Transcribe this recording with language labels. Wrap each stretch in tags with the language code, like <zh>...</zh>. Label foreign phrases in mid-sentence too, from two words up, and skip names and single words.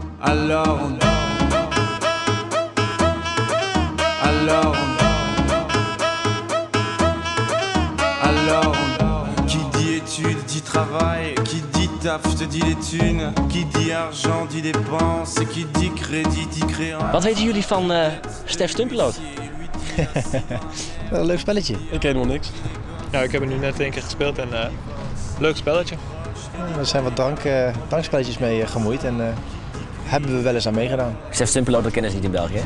<fr>Alors qui dit études dit travail, qui dit taf te dit les thunes, qui dit argent dit dépenses, qui dit crédit dit créance.</fr> <nl>Wat weten jullie van Stef Stumppiloot? Een leuk spelletje. Ik ken helemaal niks. Ja, ik heb er nu net 1 keer gespeeld en leuk spelletje. Er zijn wat drankspelletjes mee gemoeid en hebben we wel eens aan meegedaan. Stef Stumppiloot, dat kennen ze niet in België, hè?</nl>